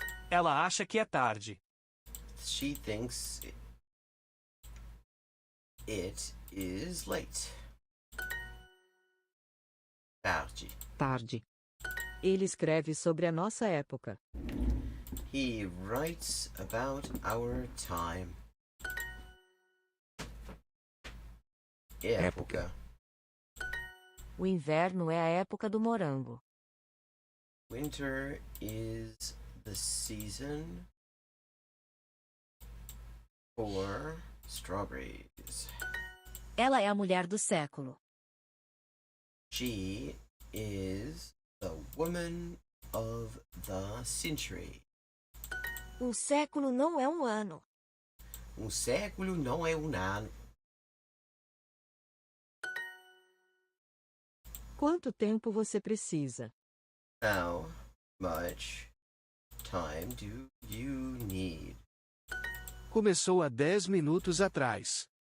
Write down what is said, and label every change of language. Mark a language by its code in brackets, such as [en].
[pt] Ela acha que é tarde. [en] She thinks it is late. [pt] Tarde. Ele escreve sobre a nossa época. [en] He writes about our time. [pt] Época. O inverno é a época do morango. [en] Winter is the season for strawberries. [pt] Ela é a mulher do século. [en] She is the woman of the century. [pt] Um século não é um ano. Um século não é um ano. Quanto tempo você precisa? [en] How much time do you need? [pt] Começou há 10 minutos atrás.